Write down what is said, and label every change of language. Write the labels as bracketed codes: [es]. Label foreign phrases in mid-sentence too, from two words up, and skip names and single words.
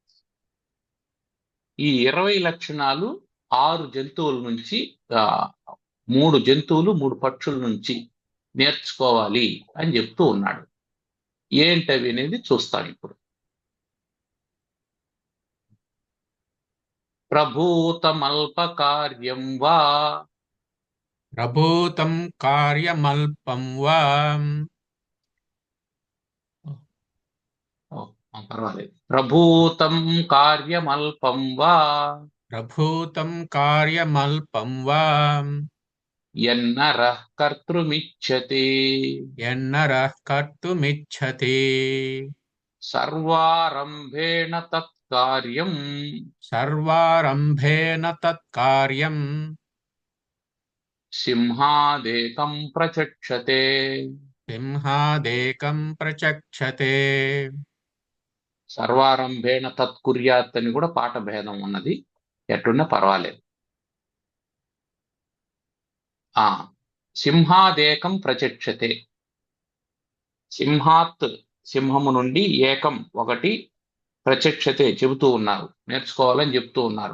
[te] ఈ 20 లక్షణాలు 6 జంతువుల నుంచి, 3 జంతువులు 3 పక్షుల నుంచి నేర్చుకోవాలి అని చెప్తూ ఉన్నాడు. ఏంటవి అనేది చూస్తాం ఇప్పుడు. [sa] ప్రభూతమల్ప కార్యం వా, प्रभूतं कार्यमल्पं वा [te] పర్వాలేదు. [sa] ప్రభూతం కార్యమల్పం వా प्रभूतं कार्यमल्पं वा యన్నరః కర్తృమిచ్చతి यन्नरः कर्तुमिच्छति సర్వారంభేణ తత్కార్యం सर्वारम्भेन तत्कार्यं సింహాదేకం ప్రచక్షతే. सिंहादेकं प्रचक्षते సర్వారంభేణ తత్కుర్యాత్ [te] అని కూడా పాఠ భేదం ఉన్నది, ఎట్టున్నా పర్వాలేదు. [sa] సింహాదేకం ప్రచక్షతే, సింహాత్ [te] సింహము నుండి ఏకం ఒకటి, ప్రచక్షతే చెబుతూ ఉన్నారు, నేర్చుకోవాలని చెప్తూ ఉన్నారు.